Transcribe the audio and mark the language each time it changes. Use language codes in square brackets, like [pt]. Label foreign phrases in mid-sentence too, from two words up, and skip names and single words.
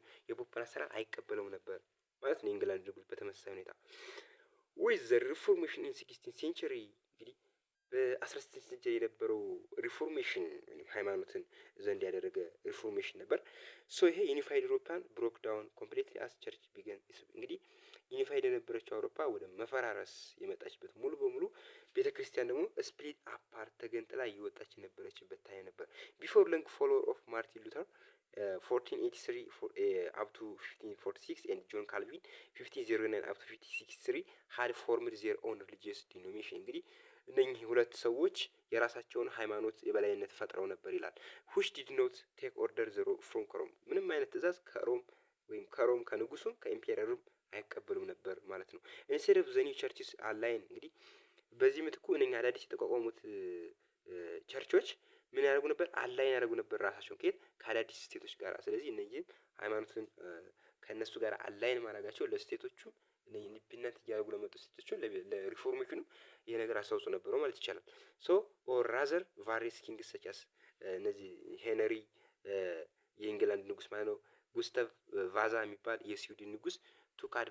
[am] የፖፑን አሰራር አይቀበለውም ነበር ማለት ነው። የእንግላንድ ንጉስ በተመሳሳይ ሁኔታ [en] with the Reformation in 16 century [am] እንግዲህ በ16 ሴንቸሪ የነበረው ሪፎርሜሽን ሃይማኖትን ዘንድ ያደረገ ሪፎርሜሽን ነበር። ሶ ይሄ [en] unified Europe broke down completely as church began። [am] እንግዲህ ዩኒፋይድ የነበረችው አውሮፓ ወደ መፈራረስ የመጣችበት ሙሉ በሙሉ ቤተ ክርስቲያን ደግሞ [en] split apart [am] ተገንጥላ እየወጣች የነበረችበት ታይም ነበር። [en] before long follower of Martin Luther 1483 up to 1546 and John Calvin 1509 up to 1563 had formed their own religious denomination። [am] እንግዲህ እነኚህ ሁለት ሰዎች የራሳቸውን ሃይማኖት የበላይነት ፈጥረው ነበር ይላል። [en] which did not take order from Rome። [am] ምንም አይነት ትእዛዝ ከሮም ከንጉሱም ከኢምፔሪየሩም አይቀበሉም ነበር ማለት ነው። [en] instead of the new churches align [am] እንግዲህ በዚህ ምትኩ እነኛ አዳዲስ የተቋቋሙት ቸርቾች ምን ያደርጉ ነበር? አላይን ያደርጉ ነበር ራሳቸውን ከአዳዲስ ስቴቶች ጋር። ስለዚህ እነዚህም ሃይማኖትን ከእነሱ ጋር አላይን ማድረጋቸው ለስቴቶቹ ኢንዲፔንደንት እያደረጉ ለመጡ ስቴቶቹ ለሪፎርሜሽኑ ይሄ ነገር አስተዋጽኦ ነበረው ማለት ይቻላል። [en] so or rather various kings such as [am] እነዚህ ሄነሪ የእንግላንድ ንጉስ ማለት ነው፣ ጉስተቭ ቫዛ የሚባል የስዊድን ንጉስ ቱክ